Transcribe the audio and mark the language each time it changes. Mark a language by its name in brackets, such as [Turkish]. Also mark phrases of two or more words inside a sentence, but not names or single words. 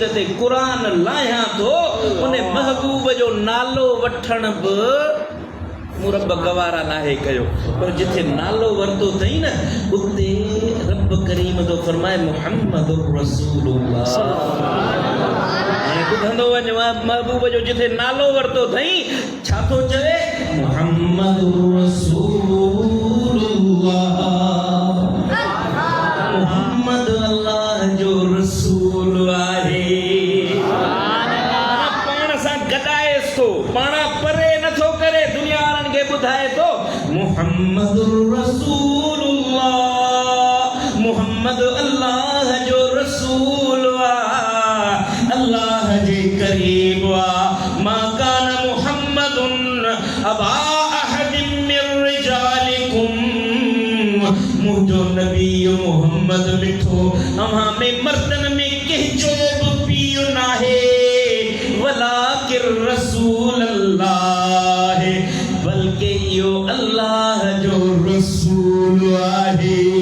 [Sindhi] ते क़ुरान लाहियां थो उन महबूब जो नालो वठण बि मूं रब गवारा नाहे कयो पर जिथे नालो वरितो अथई न उते रब करीम तो फरमाए [Arabic] محمد رسول الله [Sindhi] ॿुधंदो वञ महबूब जो जिथे नालो वरितो अथई छा थो चवे [Arabic] محمد رसول الله [Sindhi] मुहम्मद अल्लाह जो रसूल आहे पाण सां गॾाएसि थो पाण परे नथो करे दुनिया वारनि खे ॿुधाए थो मुहम्मद रसूलुल्लाह मुहम्मद अल्लाह जो रसूल आहे अल्लाह जे करीब आहे [Arabic] ما كان محمد أبا أحد من رجالكم [Sindhi] मुंहिंजो नबी मोहम्मद मिठो अव्हां में मर्दन में कंहिंजो बि पीउ नाहे [Arabic] ولكن رسول الله [Sindhi] बल्कि इहो अल्लाह जो रसूल आहे